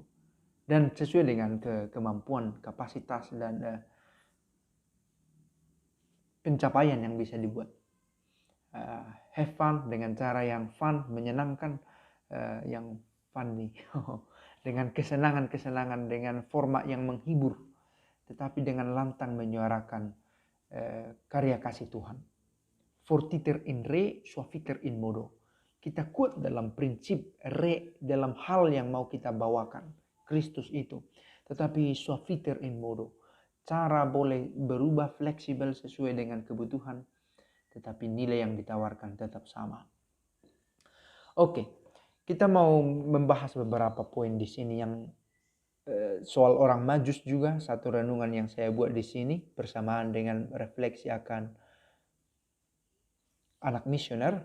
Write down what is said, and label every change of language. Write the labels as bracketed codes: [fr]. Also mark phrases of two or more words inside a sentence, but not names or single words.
[id] Dan sesuai dengan kemampuan, kapasitas, dan pencapaian yang bisa dibuat. [en] Have fun [id] dengan cara yang fun, menyenangkan, yang funny, dengan kesenangan-kesenangan, dengan format yang menghibur, tetapi dengan lantang menyuarakan karya kasih Tuhan. [la] Fortiter in re, suaviter in modo. [id] Kita kuat dalam prinsip re, dalam hal yang mau kita bawakan, Kristus itu. Tetapi [la] suaviter in modo. [id] Cara boleh berubah, fleksibel sesuai dengan kebutuhan, tetapi nilai yang ditawarkan tetap sama. Oke, kita mau membahas beberapa poin di sini yang soal orang Majus juga, satu renungan yang saya buat di sini bersamaan dengan refleksi akan anak misioner.